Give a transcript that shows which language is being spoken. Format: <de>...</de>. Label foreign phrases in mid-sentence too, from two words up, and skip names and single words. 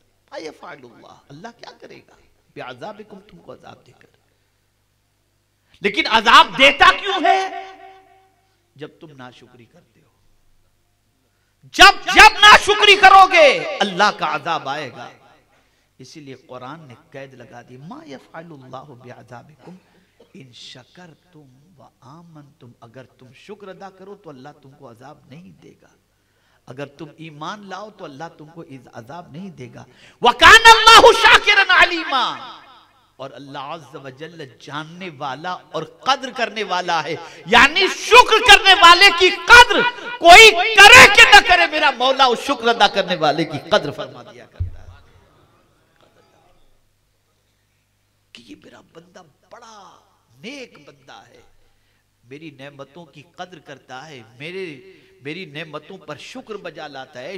<ur>اللہ کیا کرے گا بعذابکم، تم کو عذاب دے کر. لیکن عذاب دیتا کیوں ہے? جب تم ناشکری کرتے ہو، جب ناشکری کرو گے اللہ کا عذاب آئے گا. اسی لیے قرآن نے قید لگا دی,</ur> <ar>ما يفعل الله بعذابكم إن شكرتم وآمنتم,</ar> <ur>اگر تم شکر ادا کرو تو اللہ تم کو عذاب نہیں دے گا، اگر تم ایمان لاؤ تو اللہ تم کو عذاب نہیں دے گا.</ur> <ar>وكان الله شاكرا عليما,</ar> <ur>اور اللہ</ur> <ar>عز وجل</ar> <ur>جاننے والا اور قدر کرنے والا ہے. یعنی شکر کرنے والے کی قدر کوئی کرے کہ نہ کرے، میرا مولا اس شکر ادا کرنے والے کی قدر فرما دیا کرتا ہے کہ یہ میرا بندہ بڑا نیک بندہ ہے، میری نعمتوں کی قدر کرتا ہے، میری نعمتوں پر شکر بجا لاتا ہے.</ur>